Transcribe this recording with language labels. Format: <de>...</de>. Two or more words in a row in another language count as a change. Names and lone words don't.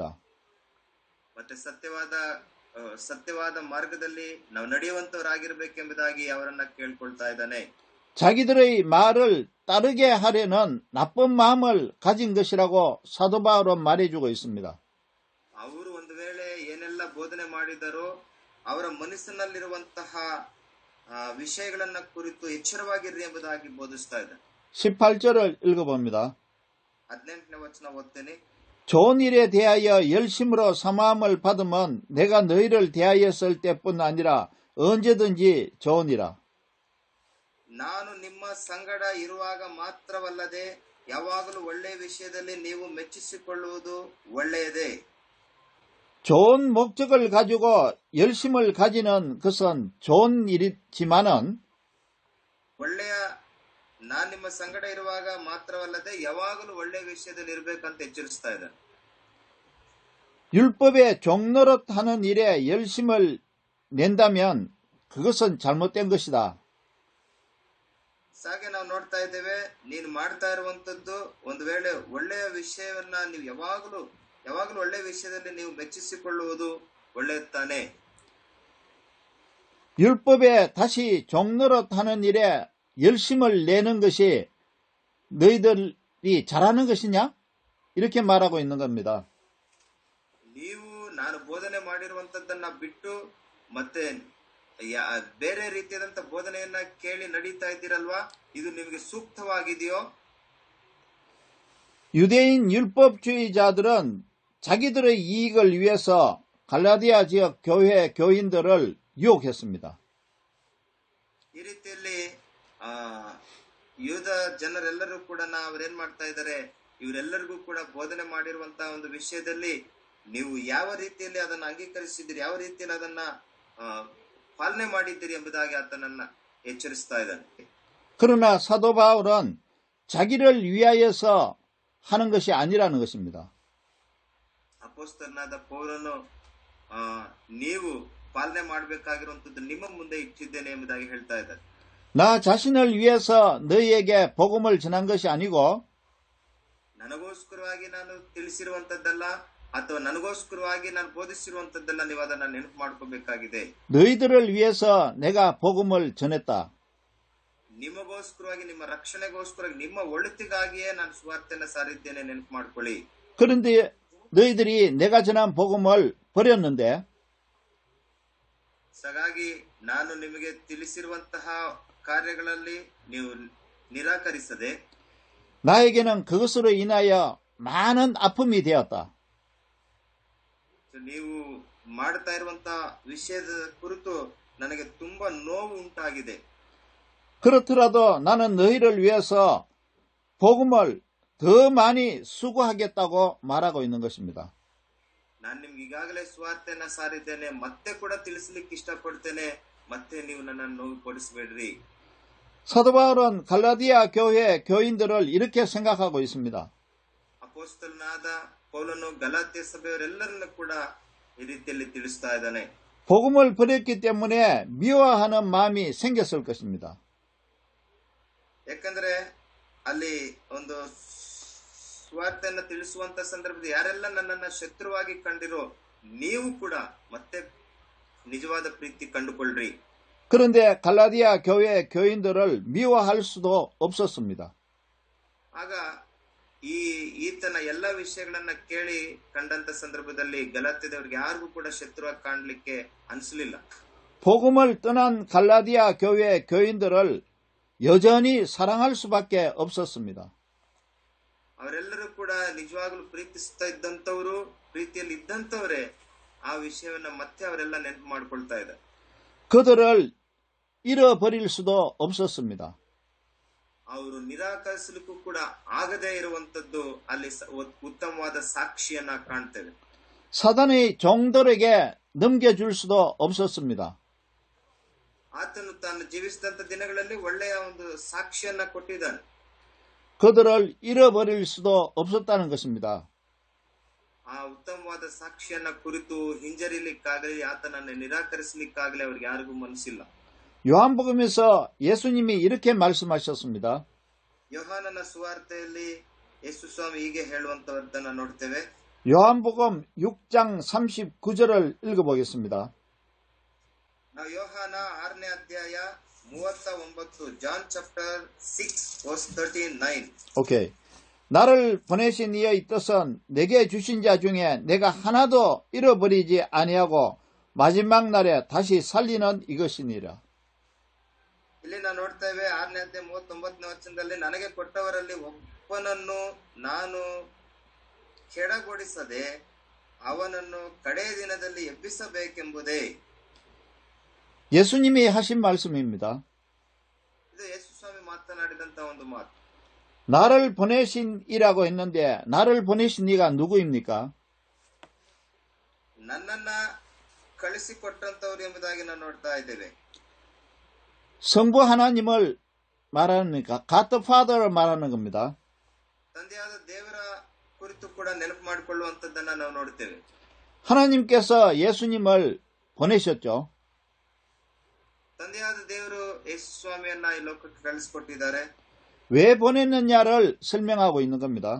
<kn>ಮತ್ತೆ ಸತ್ಯವಾದ ಮಾರ್ಗದಲ್ಲಿ ನಾವು ನಡೆಯುವಂತವರಾಗಿರ್ಬೇಕೆಂಬುದಾಗಿ ಅವರನ್ನ ಕೇಳ್ಕೊಳ್ತಾ ಇದ್ದಾನೆ.</kn> <ko>자기들의 말을 따르게 하려는 나쁜 마음을 가진 것이라고 사도 바울은 말해주고 있습니다.</ko> <kn>ಅವರು ಒಂದು ವೇಳೆ ಏನೆಲ್ಲ ಬೋಧನೆ ಮಾಡಿದರೋ ಅವರ ಮನಸ್ಸಿನಲ್ಲಿರುವಂತಹ ವಿಷಯಗಳನ್ನ ಕುರಿತು ಎಚ್ಚರವಾಗಿರ್ರಿ ಎಂಬುದಾಗಿ ಬೋಧಿಸ್ತಾ ಇದ್ದಾನೆ.</kn> <ko>18절을 읽어봅니다.</ko> <kn>18ನೇ ವಚನ ಓದ್ತೇನೆ.</kn> <ko>좋은 일에 대하여 열심으로 사모함을 받으면 내가 너희를 대하였을 때뿐 아니라 언제든지 좋으니라.</ko> <kn>ನಾನು ನಿಮ್ಮ ಸಂಗಡ ಇರುವಾಗ ಮಾತ್ರವಲ್ಲದೆ ಯಾವಾಗಲೂ ಒಳ್ಳೆಯ ವಿಷಯದಲ್ಲಿ ನೀವು ಮೆಚ್ಚಿಸಿಕೊಳ್ಳುವುದು ಒಳ್ಳೆಯದೇ.</kn> <ko>좋은 목적을 가지고 열심을 가지는 것은 좋은 일이지만은</ko> <kn>ಒಳ್ಳೆಯ ನಾನ್ ನಿಮ್ಮ ಸಂಗಡ ಇರುವಾಗ ಮಾತ್ರವಲ್ಲದೆ ಯಾವಾಗಲೂ ಒಳ್ಳೆಯ ವಿಷಯದಲ್ಲಿ ಇರ್ಬೇಕಂತ ಎಚ್ಚರಿಸ್ತಾ ಇದ್ದಾನೆ.</kn> <ko>율법의 종노릇하는 일에 열심을 낸다면 그것은 잘못된 것이다.</ko> <kn>ಹಾಗೆ ನಾವು ನೋಡ್ತಾ ಇದ್ದೇವೆ, ನೀನು ಮಾಡ್ತಾ ಇರುವಂತದ್ದು ಒಂದು ವೇಳೆ ಒಳ್ಳೆಯ ವಿಷಯವನ್ನ ನೀವು ಯಾವಾಗಲೂ ಒಳ್ಳೆಯ ವಿಷಯದಲ್ಲಿ ನೀವು ಮೆಚ್ಚಿಸಿಕೊಳ್ಳುವುದು ಒಳ್ಳೆಯದು ತಾನೆ.</kn> <ko>율법에 다시 종노릇하는 일에 열심을 내는 것이 너희들이 잘하는 것이냐? 이렇게 말하고 있는 겁니다.</ko> <kn>ನೀವು ನಾನು ಬೋಧನೆ ಮಾಡಿರುವಂತದ್ದನ್ನ ಬಿಟ್ಟು ಮತ್ತೆ ಬೇರೆ ರೀತಿಯಾದಂತ ಬೋಧನೆಯನ್ನ ಕೇಳಿ ನಡೀತಾ ಇದ್ದೀರಲ್ವಾ, ಇದು ನಿಮಗೆ ಸೂಕ್ತವಾಗಿದೆಯೋ?</kn> <ko>유대인 율법주의자들은 자기들의 이익을 위해서 갈라디아 지역 교회 교인들을 유혹했습니다.</ko> <kn>ಈ ರೀತಿಯಲ್ಲಿ ಯೂದ ಜನರೆಲ್ಲರೂ ಕೂಡ ಅವರೇನ್ ಮಾಡ್ತಾ ಇದ್ದಾರೆ, ಇವರೆಲ್ಲರಿಗೂ ಕೂಡ ಬೋಧನೆ ಮಾಡಿರುವಂತಹ ಒಂದು ವಿಷಯದಲ್ಲಿ ನೀವು ಯಾವ ರೀತಿಯಲ್ಲಿ ಅದನ್ನ ಅಂಗೀಕರಿಸಿದ್ದೀರಿ, ಯಾವ ರೀತಿಯಲ್ಲಿ ಅದನ್ನ ಪಾಲನೆ ಮಾಡಿದ್ದೀರಿ ಎಂಬುದಾಗಿ ಆತನನ್ನ ಎಚ್ಚರಿಸ್ತಾ ಇದ್ದಾನೆ.</kn> <ko>그러나 사도 바울은 자기를 위하여서 하는 것이 아니라는 것입니다.</ko> <kn>ಅಪೊಸ್ತಲನಾದ ಪೌಲನು ನೀವು ಪಾಲನೆ ಮಾಡಬೇಕಾಗಿರುವಂತದ್ದು ನಿಮ್ಮ ಮುಂದೆ ಇಟ್ಟಿದ್ದೇನೆ ಎಂಬುದಾಗಿ ಹೇಳ್ತಾ ಇದ್ದಾರೆ.</kn> <ko>나 자신을 위해서 너희에게 복음을 전한 것이 아니고</ko> <kn>ನನಗೋಸ್ಕರವಾಗಿ ನಾನು ತಿಳಿಸಿರುವಂತದ್ದಲ್ಲ ಅಥವಾ ನನಗೋಸ್ಕರವಾಗಿ ನಾನು ಬೋಧಿಸಿರುವಂತದ್ದಲ್ಲ, ನೀವು ಅದನ್ನ ನೆನಪು ಮಾಡ್ಕೋಬೇಕಾಗಿದೆ.</kn> <ko>너희들을 위해서 내가 복음을 전했다.</ko> <kn>ನಿಮಗೋಸ್ಕರವಾಗಿ, ನಿಮ್ಮ ರಕ್ಷಣೆಗೋಸ್ಕರ, ನಿಮ್ಮ ಒಳಿತಿಗಾಗಿಯೇ ನಾನು ಸುವಾರ್ತೆಯನ್ನು ಸಾರಿದ್ದೇನೆ, ನೆನಪು ಮಾಡ್ಕೊಳ್ಳಿ.</kn> <ko>그런데 너희들이 내가 전한 복음을 버렸는데</ko> <kn>ಹಾಗಾಗಿ ನಾನು ನಿಮಗೆ ತಿಳಿಸಿರುವಂತಹ ಕಾರ್ಯಗಳಲ್ಲಿ ನೀವು ನಿರಾಕರಿಸದೆ</kn> <ko>나에게는 그것으로 인하여 많은 아픔이 되었다.</ko> <kn>ನೀವು ಮಾಡ್ತಾ ಇರುವಂತಹ ವಿಷಯದ ಕುರಿತು ನನಗೆ ತುಂಬಾ ನೋವು ಉಂಟಾಗಿದೆ.</kn> <ko>그렇더라도 나는 너희를 위해서 복음을 더 많이 수고하겠다고 말하고 있는 것입니다.</ko> <kn>ನಾನು ನಿಮ್ಗೆ ಈಗಾಗಲೇ ಸುವಾರ್ತೆಯನ್ನ ಸಾರಿದ್ದೇನೆ, ಮತ್ತೆ ಕೂಡ ತಿಳಿಸ್ಲಿಕ್ಕೆ ಇಷ್ಟಪಡ್ತೇನೆ, ಮತ್ತೆ ನೀವು ನನ್ನನ್ನು ನೋವುಪಡಿಸಬೇಡ್ರಿ.</kn> <ko>사도 바울은 갈라디아 교회 교인들을 이렇게 생각하고 있습니다.</ko> <kn>ಅಪೊಸ್ತಲನಾದ ಪೌಲನು ಗಲಾತ್ಯ ಸಭೆಯವರೆಲ್ಲರನ್ನು ಕೂಡ ಈ ರೀತಿಯಲ್ಲಿ ತಿಳಿಸ್ತಾ ಇದ್ದಾನೆ.</kn> <ko>복음을 버렸기 때문에 미워하는 마음이 생겼을 것입니다.</ko> <kn>ಯಾಕಂದ್ರೆ ಅಲ್ಲಿ ಒಂದು ಸುವಾರ್ತೆಯನ್ನು ತಿಳಿಸುವಂತ ಸಂದರ್ಭದಲ್ಲಿ ಯಾರೆಲ್ಲ ನನ್ನನ್ನ ಶತ್ರುವಾಗಿ ಕಂಡಿರೋ ನೀವು ಕೂಡ ಮತ್ತೆ ನಿಜವಾದ ಪ್ರೀತಿ ಕಂಡುಕೊಳ್ಳ್ರಿ.</kn> <ko>그런데 갈라디아 교회 교인들을 미워할 수도 없었습니다.</ko> <kn>ಆಗ ಈತನ ಎಲ್ಲ ವಿಷಯಗಳನ್ನ ಕೇಳಿ ಕಂಡಂತ ಸಂದರ್ಭದಲ್ಲಿ ಗಲಾತ್ಯದವರಿಗೆ ಯಾರಿಗೂ ಕೂಡ ಶತ್ರುವಾಗಿ ಕಾಣ್ಲಿಕ್ಕೆ ಅನ್ಸಲಿಲ್ಲ.</kn> <ko>복음을 떠난 갈라디아 교회 교인들을 여전히 사랑할 수밖에 없었습니다.</ko> <kn>ಅವರೆಲ್ಲರೂ ಕೂಡ ನಿಜವಾಗ್ಲೂ ಪ್ರೀತಿಸ್ತಾ ಇದ್ದಂಥವ್ರು, ಪ್ರೀತಿಯಲ್ಲಿ ಇದ್ದಂಥವರೇ ಆ ವಿಷಯವನ್ನ ಮತ್ತೆ ಅವರೆಲ್ಲ ನೆನಪು ಮಾಡ್ಕೊಳ್ತಾ ಇದ್ದಾರೆ.</kn> <ko>그들을 잃어버릴 수도 없었습니다.</ko> <kn>ಅವರು ನಿರಾಕರಿಸಲಿಕ್ಕೂ ಕೂಡ ಆಗದೇ ಇರುವಂತದ್ದು ಅಲ್ಲಿ ಉತ್ತಮವಾದ ಸಾಕ್ಷಿಯನ್ನ ಕಾಣ್ತೇವೆ.</kn> <ko>사단의 종들에게 넘겨줄 수도 없었습니다.</ko> <kn>ಆತನು ತಾನು ಜೀವಿಸಿದಂತ ದಿನಗಳಲ್ಲಿ ಒಳ್ಳೆಯ ಒಂದು ಸಾಕ್ಷಿಯನ್ನ ಕೊಟ್ಟಿದ್ದಾನೆ.</kn> <ko>그들을 잃어버릴 수도 없었다는 것입니다.</ko> <kn>ಆ ಉತ್ತಮವಾದ ಸಾಕ್ಷಿಯನ್ನ ಕುರಿತು ಹಿಂಜರಿಲಿಕ್ಕಾಗಲಿ ಆತನನ್ನು ನಿರಾಕರಿಸಲಿಕ್ಕಾಗಲಿ ಅವ್ರಿಗೆ ಯಾರಿಗೂ ಮನಸ್ಸಿಲ್ಲ.</kn> <ko>요한복음에서 예수님이 이렇게 말씀하셨습니다.</ko> <kn>ಯೋಹಾನನ ಸುವಾರ್ತೆಯಲ್ಲಿ ಯೇಸು ಸ್ವಾಮಿ ಹೀಗೆ ಹೇಳುವಂತವದ್ದನ್ನ ನೋಡ್ತೇವೆ.</kn> <ko>요한복음 6장 39절을 읽어보겠습니다.</ko> <kn>ನಾವು ಯೋಹಾನ 6ನೇ ಅಧ್ಯಾಯ 39,</kn> <en>John chapter 6 verse 39.</en> <ko>오케이. 나를 보내신 이의 뜻은 내게 주신 자 중에 내가 하나도 잃어버리지 아니하고 마지막 날에 다시 살리는 이것이니라.</ko> <kn>ಇಲ್ಲಿ ನಾವು ನೋಡ್ತೇವೆ 6ನೇ ಅಧ್ಯಾಯ 39ನೇ ವಚನದಲ್ಲಿ, ನನಗೆ ಕೊಟ್ಟವರಲ್ಲಿ ಒಬ್ಬನನ್ನು ನಾನು ಕೆಡಗೊಡಿಸದೆ ಅವನನ್ನು ಕಡೇ ದಿನದಲ್ಲಿ ಎಬ್ಬಿಸಬೇಕೆಂಬುದೇ.</kn> <ko>예수님이 하신 말씀입니다.</ko> <kn>ಇದು ಯೇಸು ಸ್ವಾಮಿ ಮಾತನಾಡಿದಂತ ಒಂದು ಮಾತು.</kn> <ko>나를 보내신 이라고 했는데 나를 보내신 이가 누구입니까?</ko> <kn>ನನ್ನನ್ನ ಕಳಿಸಿಕೊಟ್ಟಂತವ್ರು ಎಂಬುದಾಗಿ ನಾವು ನೋಡ್ತಾ ಇದ್ದೇವೆ.</kn> <ko>성부 하나님을 말하니까</ko> <en>God the Father</en> <ko>를 말하는 겁니다.</ko> <kn>ತಂದೆಯಾದ ದೇವರ ಕುರಿತು ಕೂಡ ನೆನಪು ಮಾಡಿಕೊಳ್ಳುವಂತದ್ದನ್ನ ನಾವು ನೋಡ್ತೇವೆ.</kn> <ko>하나님께서 예수님을 보내셨죠.</ko> <kn>ತಂದೆಯಾದ ದೇವರು ಯೇಸು ಸ್ವಾಮಿಯನ್ನ ಈ ಲೋಕಕ್ಕೆ ಕಳಿಸಿಕೊಟ್ಟಿದ್ದಾರೆ.</kn> <ko>왜 보냈느냐를 설명하고 있는 겁니다.</ko>